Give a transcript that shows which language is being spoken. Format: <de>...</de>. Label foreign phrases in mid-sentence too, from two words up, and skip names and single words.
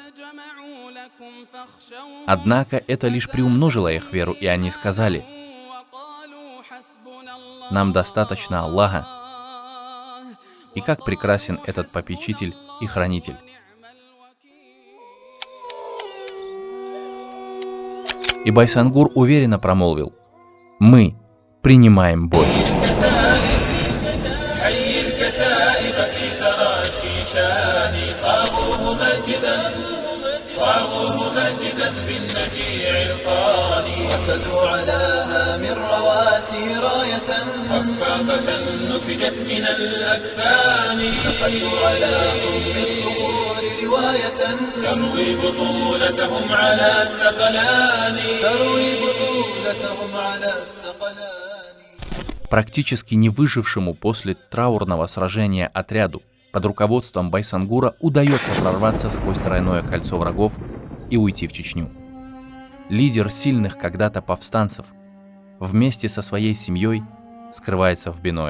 <ru>Однако это лишь приумножило их веру, и они сказали: «Нам достаточно Аллаха». И как прекрасен этот попечитель и хранитель. И Байсангур уверенно промолвил: «Мы принимаем бой».</ru> <ar>ركزوا على هام الرواسي راية خفاقة نسجت من الأكفان نقشوا على صلب الصخور رواية تروي بطولتهم على الثقلان</ar> <ru>Практически не выжившему после траурного сражения отряду под руководством Байсангура удается прорваться сквозь тройное кольцо врагов и уйти в Чечню. Лидер сильных когда-то повстанцев вместе со своей семьей скрывается в Биное.</ru>